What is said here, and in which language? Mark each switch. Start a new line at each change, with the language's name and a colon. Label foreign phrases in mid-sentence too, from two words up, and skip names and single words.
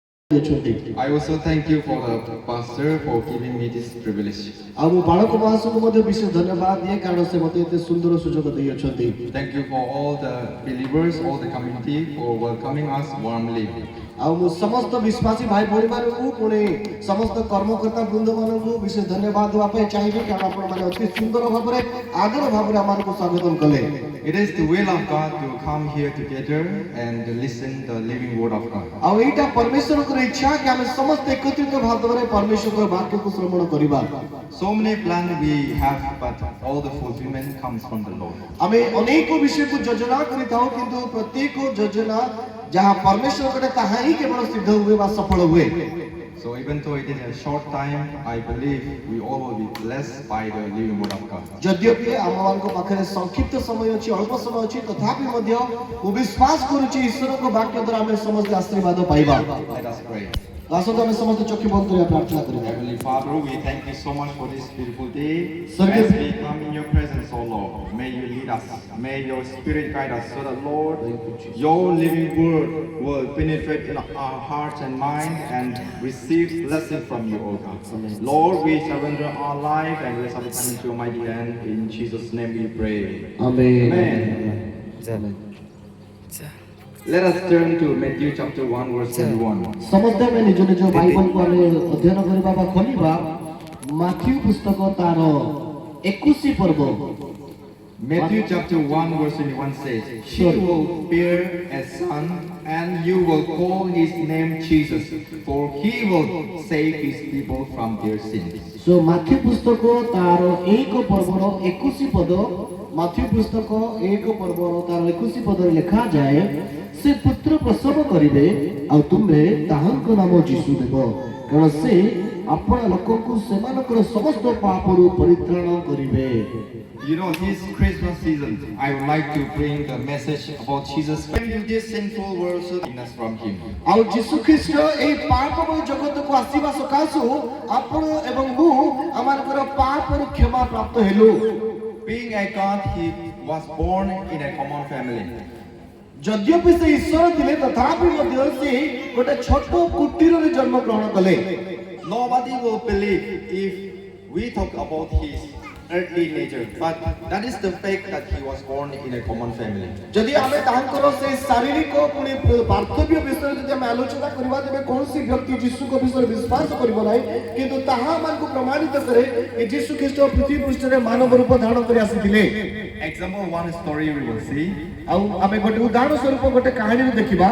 English: I also thank you for the pastor for giving me this privilege.
Odia: ଆଉ ବାଳକ ମହାଶୟଙ୍କୁ ମଧ୍ୟ ବିଶେଷ ଧନ୍ୟବାଦ ଦିଏ କାରଣ ସେ ମୋତେ ଏତେ ସୁନ୍ଦର ସୁଯୋଗ ଦେଇଅଛନ୍ତି।
English: Thank you for all the believers, all the community for welcoming us warmly.
Odia: ଆଉ ମୁଁ ସମସ୍ତ ବିଶ୍ୱାସୀ ଭାଇ ଭଉଣୀମାନଙ୍କୁ ପୁଣି ସମସ୍ତ କର୍ମକର୍ତ୍ତା ବୃନ୍ଦମାନଙ୍କୁ ବିଶେଷ ଧନ୍ୟବାଦ ଦେବା ପାଇଁ ଚାହିଁବି କାରଣ ଆପଣମାନେ ଅତି ସୁନ୍ଦର ଭାବରେ ଆଦର ଭାବରେ ଆମମାନଙ୍କୁ ସ୍ୱାଗତ କଲେ।
English: It is the will of God to come here together and listen the living word of God.
Odia: ଆଉ ଏଇଟା ପରମେଶ୍ୱରଙ୍କର ଇଚ୍ଛା କି ଆମେ ସମସ୍ତେ ଏକତ୍ରିତ ଭାବରେ ପରମେଶ୍ୱରଙ୍କ ବାକ୍ୟକୁ ଶ୍ରବଣ କରିବା।
English: So many plans we have, but all the fulfillment comes from the Lord.
Odia: ଆମେ ଅନେକ ବିଷୟକୁ ଯୋଜନା କରିଥାଉ କିନ୍ତୁ ପ୍ରତ୍ୟେକ ଯୋଜନା ଯାହା ପରମେଶ୍ୱରଙ୍କର ତାହା ହିଁ କେବଳ ସିଦ୍ଧ ହୁଏ ବା ସଫଳ ହୁଏ।
English: So even though it is a short time, I believe we all will be blessed by the living word of God.
Odia: ଯଦ୍ୟପି ଆମମାନଙ୍କ ପାଖରେ ସଂକ୍ଷିପ୍ତ ସମୟ ଅଛି ଅଳ୍ପ ସମୟ ଅଛି ତଥାପି ମଧ୍ୟ ମୁଁ ବିଶ୍ୱାସ କରୁଛି ଈଶ୍ୱରଙ୍କ ବାକ୍ୟ ଦ୍ୱାରା ଆମେ ସମସ୍ତେ ଆଶୀର୍ବାଦ ପାଇବା।
English: Let us pray.
Odia: ଆସନ୍ତୁ ଆମେ ସମସ୍ତେ ଚକ୍ଷୁ ବନ୍ଦ କରିବା ପ୍ରାର୍ଥନା କରିବା।
English: Heavenly Father, we thank you so much for this beautiful day. Sir, As we come in your presence, O Lord, may you lead us. May your spirit guide us so that, Lord, your living word will penetrate in our hearts and mind and receive blessing from you, O God. Lord, we surrender our life and rest our time into your mighty hand. In Jesus' name we pray. Amen. Amen. Let us turn to Matthew chapter 1 verse 21.
Odia: ସମସ୍ତେ ଆମେ ନିଜ ନିଜ ବାଇବଲକୁ ଆମେ ଅଧ୍ୟୟନ କରିବା ବା ଖୋଲିବା ମାଥ୍ୟୁ ପୁସ୍ତକ ତାର 21 ପର୍ବ।
English: Matthew chapter 1 verse 21 says, "She will bear a son, and you will call his name Jesus, for he will save his people from their sins."
Odia: ସୋ ମାଥ୍ୟୁ ପୁସ୍ତକ ତାର 1 ପର୍ବର 21 ପଦ ମାଥ୍ୟୁ ପୁସ୍ତକ 1 ପର୍ବର ତାର 21 ପଦରେ ଲେଖାଯାଏ ସେ ପୁତ୍ର ପ୍ରସବ କରିବେ ଆଉ ତୁମେ ତାହାଙ୍କ ନାମ ଯୀଶୁ ଦେବ କାରଣ ସେ ଆପଣ ଲୋକଙ୍କୁ ସେମାନଙ୍କର ସମସ୍ତ ପାପରୁ ପରିତ୍ରାଣ କରିବେ।
English: You know, this Christmas season, I would like to bring the message about Jesus came to this sinful world so that us from him.
Odia: ଆଉ ଯୀଶୁ ଖ୍ରୀଷ୍ଟ ଏହି ପାପମୟ ଜଗତକୁ ଆସିବା ସକାଶୁ ଆପଣ ଏବଂ ମୁଁ ଆମମାନଙ୍କର ପାପରୁ କ୍ଷମା ପ୍ରାପ୍ତ ହେଲୁ।
English: Being a God, he was born in a common family.
Odia: ଯଦ୍ୟପି ସେ ଈଶ୍ୱର ଥିଲେ ତଥାପି ମଧ୍ୟ ସେ ଗୋଟେ ଛୋଟ କୁଟୀରରେ ଜନ୍ମ ଗ୍ରହଣ କଲେ।
English: Nobody will believe if we talk about his earthly nature, but that is the fact that he was born in a common family.
Odia: ଯଦି ଆମେ ତାଙ୍କର ସେ ଶାରୀରିକ ପୁଣି ପାର୍ଥବ୍ୟ ବିଷୟରେ ଯଦି ଆମେ ଆଲୋଚନା କରିବା ତେବେ କୌଣସି ବ୍ୟକ୍ତି ଯୀଶୁଙ୍କ ବିଷୟରେ ବିଶ୍ୱାସ କରିବ ନାହିଁ କିନ୍ତୁ ତାହା ଆମକୁ ପ୍ରମାଣିତ କରେ ଯେ ଯୀଶୁ ଖ୍ରୀଷ୍ଟ ପୃଥିବୀ ପୃଷ୍ଠରେ ମାନବ ରୂପ ଧାରଣ କରି ଆସିଥିଲେ।
English: Example, one story we will see.
Odia: ଆଉ ଆମେ ଗୋଟେ ଉଦାହରଣ ସ୍ୱରୂପ ଗୋଟେ କାହାଣୀରେ ଦେଖିବା।